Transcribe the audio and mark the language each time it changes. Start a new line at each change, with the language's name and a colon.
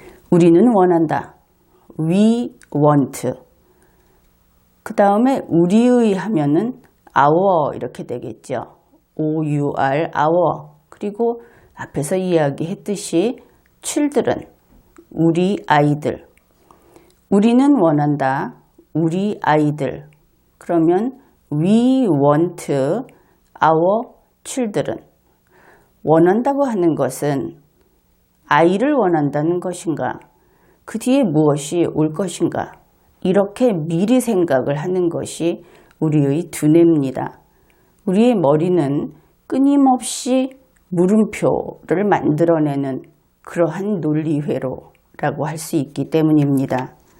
Korean: 우리는 원한다.
English: We want.
Korean: 그 다음에 우리의 하면은 our 이렇게 되겠죠.
English: our, our.
Korean: 그리고 앞에서 이야기했듯이 children, 우리 아이들. 우리는 원한다. 우리 아이들. 그러면
English: we want our children.
Korean: 원한다고 하는 것은 아이를 원한다는 것인가? 그 뒤에 무엇이 올 것인가? 이렇게 미리 생각을 하는 것이 우리의 두뇌입니다. 우리의 머리는 끊임없이 물음표를 만들어내는 그러한 논리회로라고 할 수 있기 때문입니다.